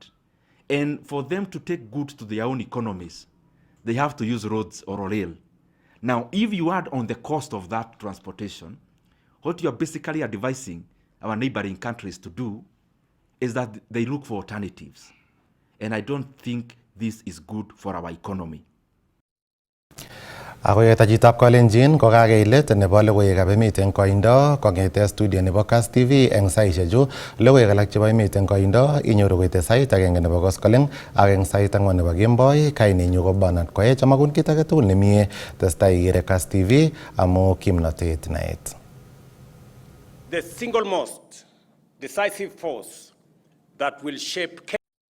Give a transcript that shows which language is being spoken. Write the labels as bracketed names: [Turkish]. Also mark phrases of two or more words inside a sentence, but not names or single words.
[English] And for them to take goods to their own economies, they have to use roads or rail. Now, if you add on the cost of that transportation, what you are basically advising our neighboring countries to do is that they look for alternatives. And I don't think this is good for our economy. [Kalenjin] Ako yetajitab Kalenjin ko kakeilet nebo logoiwekab emet eng koindo kong'ete studio nebo Kass TV eng saishechu. Logoiwek alak chebo emet eng koindo inyoru koite sait agenge nebo koskoleng ak eng sait ang'wan nebo kemboi. Kainenyu ko Bernard Koech, amakun kit age tugul nemie testai ikere Kass TV amu kimnotet naet. [English] the single most decisive force that will shape